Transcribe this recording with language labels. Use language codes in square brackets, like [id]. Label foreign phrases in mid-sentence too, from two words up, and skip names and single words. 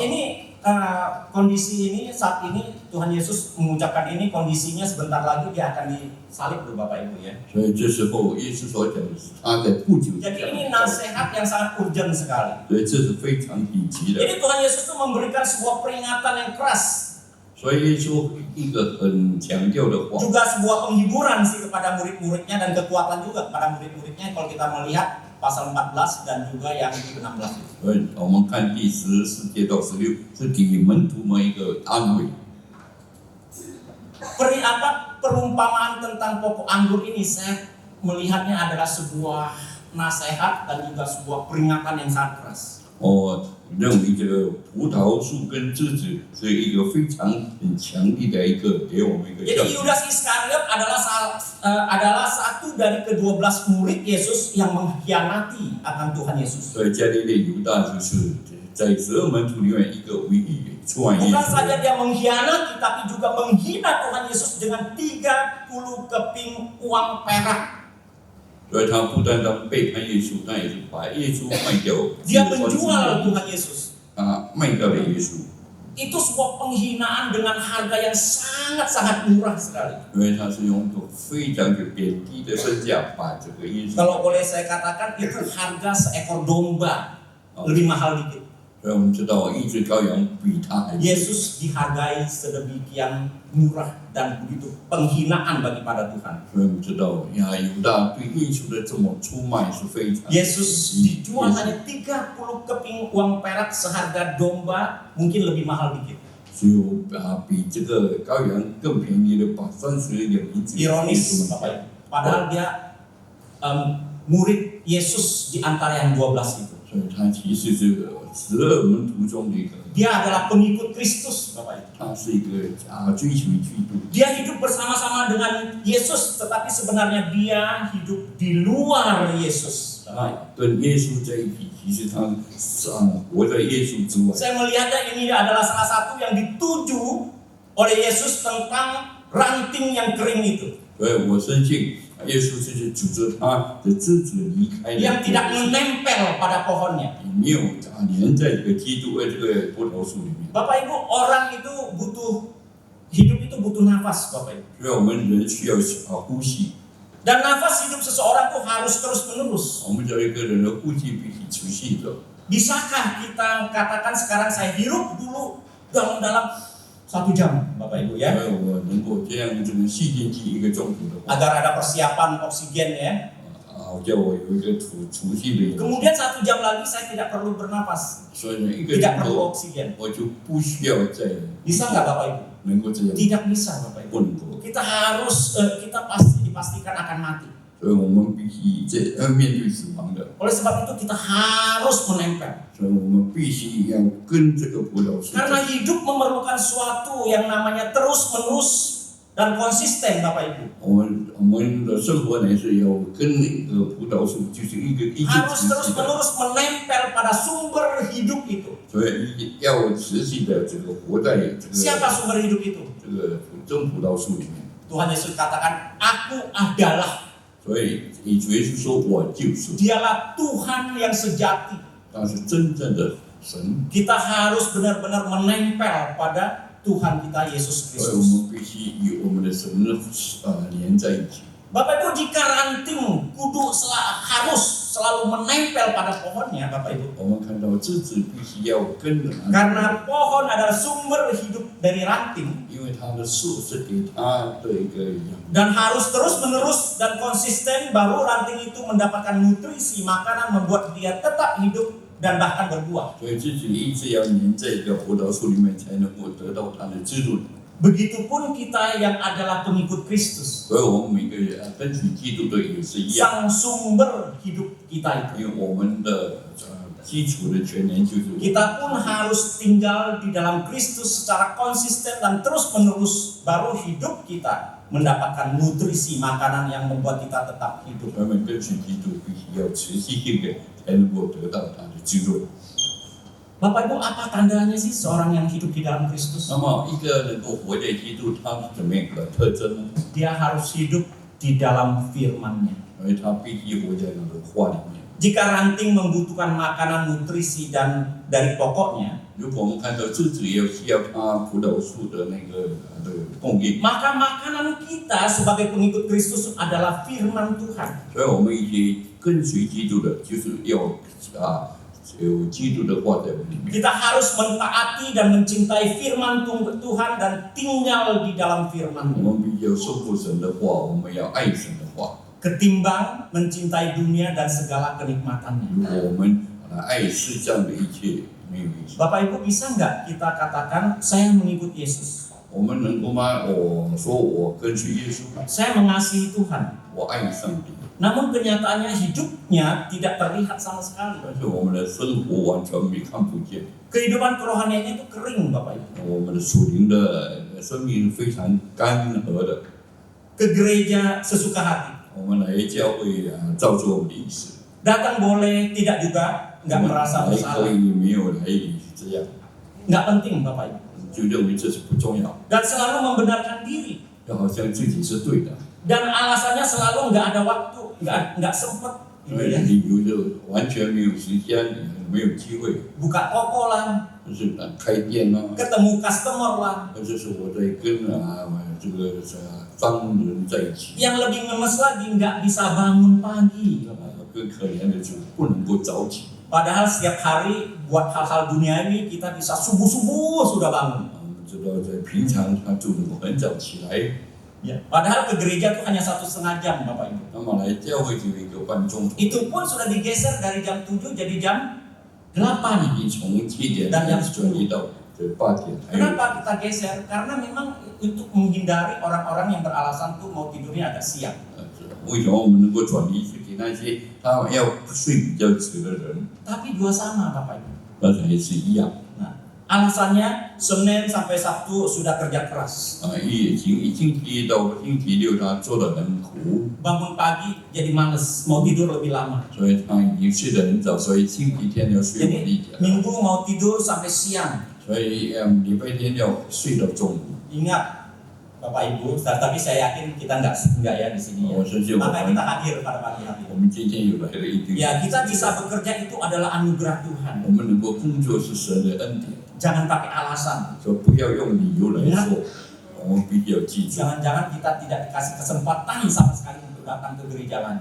[id] Ini kondisi ini saat ini Tuhan Yesus mengucapkan ini, kondisinya sebentar lagi dia akan disalib loh Bapak Ibu ya. [zh] 所以这时候耶稣所讲的是他在不久之 [id] Jadi [zh] 前 [id] ini nasihat yang sangat urgent sekali. [zh] 所以这是非常紧急的。 [id] Jadi Tuhan Yesus itu memberikan sebuah peringatan yang keras, [zh] 所以耶稣一个很强调的话， [id] juga sebuah penghiburan sih kepada murid-muridnya dan kekuatan juga kepada murid-muridnya kalau kita melihat pasal 14 dan juga yang 16 itu. [zh] 所以我们看第14节到16是给门徒们一个安慰。 [id] Perumpamaan tentang pokok anggur ini saya melihatnya adalah sebuah nasihat dan juga sebuah peringatan yang sangat keras. [zh] 我认为这个葡萄树跟枝子是一个非常很强力的一个给我们一个教 [id] Jadi [zh] 训。 [id] Yudas Iskariot adalah satu dari ke-12 murid Yesus yang mengkhianati akan Tuhan Yesus. [zh] 所以加利利犹大就是在12门徒里面一个唯一出卖耶 [id] Bukan [zh] 稣 [id] saja [zh] 的。 [id] dia mengkhianati, tapi juga menghina Tuhan Yesus dengan 30 keping uang perak. [zh] 所以他不单单背叛耶稣，他也是把耶稣卖掉。 [id] Dia menjual Tuhan Yesus. [zh] 他卖掉了耶稣， [id] Itu sebuah penghinaan dengan harga yang sangat-sangat murah sekali. [zh] 因为他是用一个非常贬低的身价把这个耶稣。 [id] Kalau boleh saya katakan itu harga seekor domba, lebih mahal dikit. [zh] 所以我们知道一只羔羊比他还贵。 [id] Yesus dihargai sedemikian murah dan begitu penghinaan bagi pada Tuhan. [zh] 所以我们知道呀，犹大对耶稣的这么出卖是非常。 [id] Yesus dijual hanya 30 keping uang perak seharga domba, mungkin lebih mahal dikit. [zh] 只有比这个羔羊更便宜的把30两银子。 [id] Ironis, Bapak Ibu. Padahal dia murid Yesus di antara yang 12 itu. [zh] 所以他其实是12门徒中的一个。 [id] Dia adalah pengikut Kristus, Bapak Ibu. [zh] 他是一个追求基督。 [id] Dia hidup bersama-sama dengan Yesus, tetapi sebenarnya dia hidup di luar Yesus. [zh] 跟耶稣在一起，其实他活在耶稣之外。 [id] Saya melihatnya ini adalah salah satu yang dituju oleh Yesus tentang ranting yang kering itu, [zh] 所以我深信耶稣就是指着他的枝子离开了， [id] yang tidak menempel pada pohonnya. [zh] 没有连在这个基督这个葡萄树里面。 [id] Bapak Ibu, orang itu hidup itu butuh nafas, Bapak Ibu. [zh] 所以我们人需要呼吸， [id] Dan nafas hidup seseorang itu harus terus-menerus. [zh] 我们叫一个人的呼吸必须持续的。 [id] Bisakah kita katakan sekarang saya hirup dulu dalam 1 jam, Bapak Ibu [zh] 所 [id] ya, [zh] 以我能够这样这个细进去1个钟头的话， [id] agar ada persiapan oksigen ya. [zh] 叫我有一个储蓄的一个， [id] Kemudian 1 jam lagi saya tidak perlu bernafas, [zh] 所以呢1个 [id] tidak [zh] 钟 [id] perlu [zh] 头 [id] oksigen. [zh] 我就不需要再 [id] Bisa nggak Bapak Ibu? [zh] 能够这样， [id] Tidak bisa Bapak Ibu. [zh] 不能够。 [id] Kita harus kita pasti dipastikan akan mati. [zh] 所以我们必须面对死亡的， [id] Oleh sebab itu kita harus menempel. [zh] 所以我们必须要跟这个葡萄树。 [id] Karena hidup memerlukan suatu yang namanya terus-menerus dan konsisten, Bapak Ibu. [zh] 我们的生活呢是要跟那个葡萄树，就是一直 [id] Harus [zh] 持续的， [id] terus-menerus menempel pada sumber hidup itu. [zh] 所以要持续的这个活在这个 [id] Siapa sumber hidup itu? [zh] 这个真葡萄树里面。 [id] Tuhan Yesus katakan, Aku adalah. [zh] 所以主耶稣说我就是， [id] Dialah Tuhan yang sejati. [zh] 他是真正的神， [id] Kita harus benar-benar menempel pada Tuhan kita Yesus [zh] 所以我 [id] Kristus. [zh] 们必须与我们的神连在一起。 [id] Bapak Ibu, jika ranting harus selalu menempel pada pohonnya, Bapak Ibu. [zh] 我们看到枝子必须要跟着它， [id] Karena pohon adalah sumber hidup dari ranting [zh] 因为它的树是给它的一个养。 [id] dan harus terus-menerus dan konsisten baru ranting itu mendapatkan nutrisi makanan membuat dia tetap hidup dan bahkan berbuah. [zh] 所以自己一直要黏在一个葡萄树里面，才能够得到它的滋润。 [id] Begitupun kita yang adalah pengikut Kristus, [zh] 所以我们每个人跟随基督的也是一样， [id] sang sumber hidup kita itu. [zh] 因为我们的基础的全年就是我。 [id] Kita pun harus tinggal di dalam Kristus secara konsisten dan terus-menerus baru hidup kita mendapatkan nutrisi makanan yang membuat kita tetap hidup. [zh] 他们跟随基督必须要持续性的才能够得到他的滋润。 [id] Bapak Ibu, apa tandanya sih seorang yang hidup di dalam Kristus? [zh] 那么一个能够活在基督，他是怎么样的特征呢？ [id] Dia harus hidup di dalam firman-Nya. [zh] 因为他必须活在那个话里面。 [id] Jika ranting membutuhkan makanan nutrisi dan dari pokoknya, [zh] 如果我们看到枝子也需要它葡萄树的那个供应， [id] maka makanan kita sebagai pengikut Kristus adalah firman Tuhan. [zh] 所以我们一些跟随基督的，就是要有基督的话在我们里面。 [id] Kita harus mentaati dan mencintai firman Tuhan dan tinggal di dalam [zh] 我 [id] firman-Nya. [zh] 们必须要守护神的话，我们要爱神的话。 [id] Ketimbang mencintai dunia dan segala kenikmatannya. [zh] 如果我们爱世上的一切，没有意思。 [id] Bapak Ibu, bisa nggak kita katakan saya mengikut Yesus? [zh] 我们能够吗？我说我跟随耶稣， [id] Saya mengasihi Tuhan. [zh] 我爱上帝， [id] Namun kenyataannya hidupnya tidak terlihat sama sekali. [zh] 但是我们的生活完全没看不见， [id] Kehidupan kerohaniannya itu kering, Bapak Ibu. [zh] 我们的属灵的生命非常干涸的。 [id] Ke gereja sesuka hati. [zh] 我们来教会照着我们的意思， [id] Datang boleh, tidak juga, [zh] 我 [id] nggak [zh] 们 [id] merasa [zh] 来可 [id] bersalah. [zh] 以没有来也是这样， [id] Nggak penting, Bapak Ibu. [zh] 就认为这是不重要， [id] Dan selalu membenarkan diri. [zh] 就好像自己是对的， [id] Dan alasannya selalu nggak ada waktu, nggak sempet. [zh] 所以理由就完全没有时间，也没有机会， [id] Buka toko lah, [zh] 就是开店啊， [id] ketemu customer lah. [zh] 或者是我在跟这个商人在一起。 [id] Yang lebih ngemes lagi nggak bisa bangun pagi. [zh] 更可怜的就是不能够早起。 [id] Padahal setiap hari buat hal-hal duniawi kita bisa subuh-subuh sudah bangun. 我们知道在平常他就能够很早起来， Ya. Padahal ke gereja itu hanya 1,5 jam, Bapak Ibu. [zh] 那么来教会就1个半钟头， [id] Itu pun sudah digeser dari jam 7 jadi jam 8. [zh] 已经从7点转移到8点，还有 [id] Kenapa kita geser? Karena memang untuk menghindari orang-orang yang beralasan tuh mau tidurnya agak siang. [zh] 为什么我们能够转移去给那些他要睡比较迟的人？ [id] Tapi dua sama, Bapak Ibu. [zh] 那才是一样 [id] Nah, alasannya Senin sampai Sabtu sudah kerja keras. [zh] 一星期一到星期六他做得很苦， [id] Bangun pagi jadi males, mau tidur lebih lama. [zh] 所以他已经睡得很早，所以星期天要睡晚一 [id] Jadi [zh] 点， [id] Minggu mau tidur sampai siang. [zh] 所以礼拜天要睡到中午。 [id] Ingat, Bapak Ibu, tapi saya yakin kita enggak ya di sini ya. [zh] 我相信我 [id] Maka [zh] 们 [id] kita hadir pada pagi hari. [zh] 我们今天有来了一定。 [id] Ya, kita bisa bekerja itu adalah anugerah Tuhan. [zh] 我们能够工作是神的恩典， [id] Jangan pakai alasan. [zh] 说不要用理由来说，我们必须要记住。 [id] Jangan-jangan kita tidak dikasih kesempatan sama sekali untuk datang ke gereja lagi.